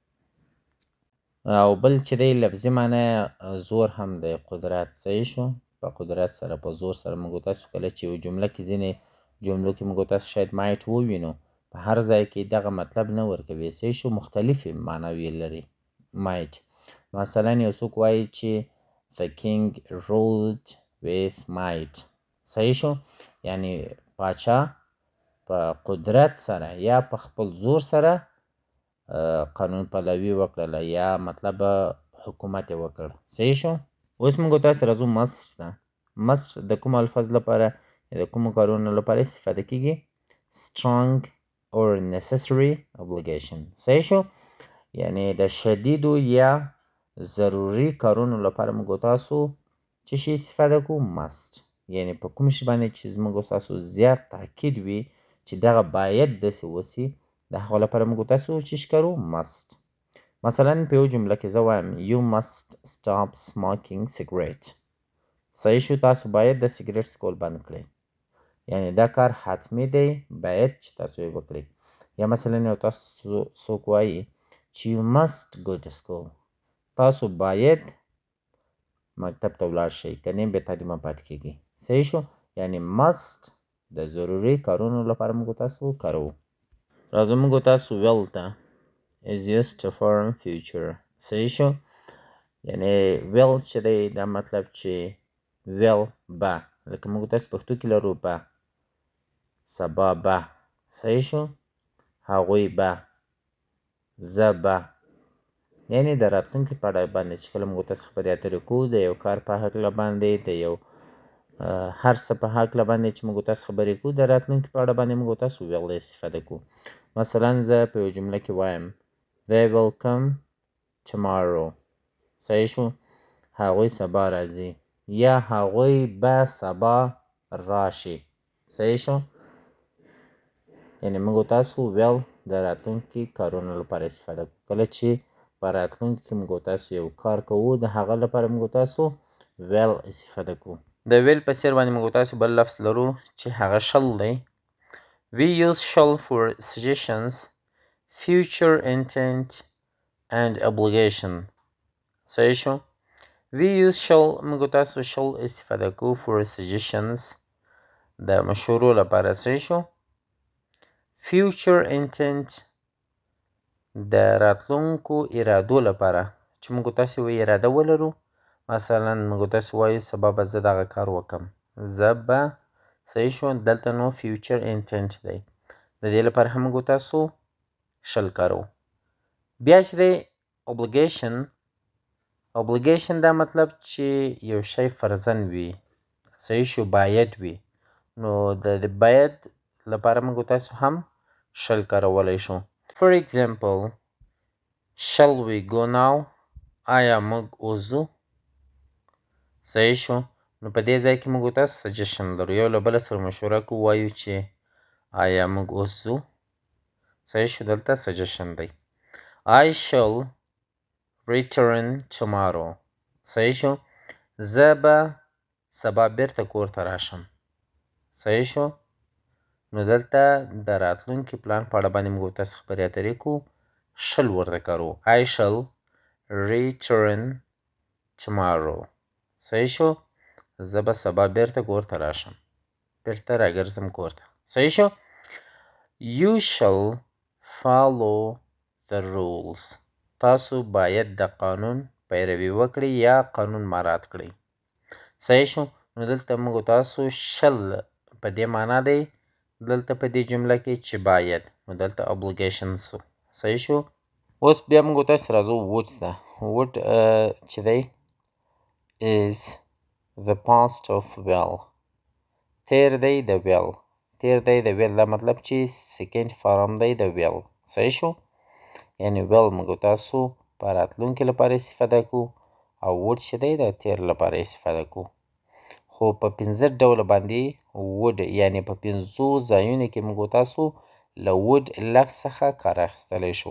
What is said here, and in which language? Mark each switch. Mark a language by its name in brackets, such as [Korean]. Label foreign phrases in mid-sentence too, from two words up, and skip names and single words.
[Pashto] او بل چې دی لفظي معنی زور هم دی، قدرت. صحیح شو. په قدرت سره، په زور سره موږ تاسو کله چې یو جمله کې ځینې جملو کې موږ تاسو شاید مایټ ووینو، په هر ځای کې دغه مطلب نه ورکوي. صحیح شو. مختلفې معناوې لري مایټ. مثلا یو څوک وایي چې [English] the king ruled with might. [Pashto] صحیح شو. یعنی پاچا په قدرت سره یا په خپل زور سره قانون پلوي وکړله، یا مطلب حکومت یې وکړ. صحیح شو. اوس موږ تاسو راځو must ته. must د کومو الفاظ لپاره یا د کومو کارونو لپاره استفاده کیږي؟ [English] strong or necessary obligation. [Pashto] صحیح شو. یعنی د شدیدو یا ضروري کارونو لپاره موږ تاسو چې شي استفاده کوو؟ must. یعنی په کوم شي باندې چې موږ تاسو زیات تاکید وي چې دغه باید داسې وسي، د هغو لپاره موږ تاسو چې کارو؟ must. مثلا په یو جمله کې زه وایم [English] you must stop smoking cigarette. [Pashto] صحیح شو. تاسو باید د سیګریټ څکول بند کړئ. یعنی دا کار حتمی دی، باید چې تاسو یې وکړئ. یا مثلا یو تاسو څوک وایي چې [English] you must go to school. [Pashto] تاسو باید مکتب ته ولاړ شئ، که نه بې تعلیمه پاتې کیږئ. صحیح شو. یعنی must د ضروري کارونو لپاره موږ تاسو کاروو. راځو موږ تاسو will ته. [English] is used to form future. [Pashto] صحیح شو. یعنی will چې دی دا مطلب چې will به، لکه موږ تاسو پښتو کې لرو به، سبا به. صحیح شو. هغوی به، زه به. یعنی د راتلونکي په اړه باندې چې کله موږ تاسو خبرې اترې کوو، د یو کار په هکله باندې، د یو هر څه په هکله باندې چې موږ تاسو خبرې کوو، د راتلونکي په اړه باندې موږ تاسو will استفاده کوو. مثلا زه په یو جمله کې وایم [English] they will come tomorrow. [Pashto] صحیح شو. هغوی سبا راځي، یا هغوی به سبا راشي. صحیح شو. یعنی موږ تاسو will د راتلونکي کارونو لپاره استفاده کوو. کله چې په راتلونکي کې موږ تاسو یو کار کوو، د هغه لپاره موږ تاسو will استفاده کوو. د will په څیر باندې موږ تاسو بل لفظ لرو چې هغه shall دی. [English] we use shall for suggestions, future intent and obligation. [Pashto] صحیح شو. [English] we use shall [Pashto] موږ تاسو shall استفاده کوو [English] for suggestions [Pashto] د مشورو لپاره. صحیح شو. [English] future intent [Pashto] د راتلونکو ارادو لپاره چې موږ تاسو یو اراده ولرو. مثلا موږ تاسو وایو سبا به زه دغه کار وکم، زه به. صحیح شو. دلته نو [English] future intent [Pashto] دی. د دې لپاره هم موږ تاسو shall کارو. بیا چې دی obligation دا مطلب چې یو شی فرضاً وي. صحیح شو. باید وي. نو د باید لپاره موږ تاسو هم shall کارولی شو. [English] For example, shall we go now? [Pashto] آیا موږ اوس ځو؟ صحیح شو. نو په دې ځای کې موږ تاسو suggestion لرو، یو له بله سره مشوره کوو، وایو چې آیا موږ اوس ځو؟ صحیح شو. دلته suggestion دی. [English] I shall return tomorrow. [Pashto] صحیح شو. زه به سبا بیرته کور ته راشم. صحیح شو؟ نو دلته د راتلونکي پلان په اړه باندې موږ تاسو خبرې اترې کوو. شل ورته کارو. [English] I shall return tomorrow. [Pashto] صحیح شو؟ زه به سبا بیرته کور ته راشم. بیرته راګرځم کور ته. صحیح شو؟ [English] You shall follow the rules. [Pashto] تاسو باید د قانون پیروي وکړئ یا قانون مراعات کړئ. صحیح شو؟ نو دلته موږ تاسو شل په دې معنا دی دلته په دې جمله کې چې باید. نو دلته obligation سو. صحیح شو؟ اوس بیا موږ تاسو راځو would ته. [English] would [Pashto] چې دی [English] is the past of will. [Pashto] تیر دی د will. تیر دی د will دا مطلب چې [English] second form [Pashto] دی د will. صحیح شو؟ یعنی will موږ تاسو په راتلونکي لپاره استفاده کو او would چې دی د تیر لپاره استفاده کو. خو په 15 ډوله باندې would یعنی په 5 ځایونو کې موږ تاسو له would لفظ څخه کار اخیستلی شو.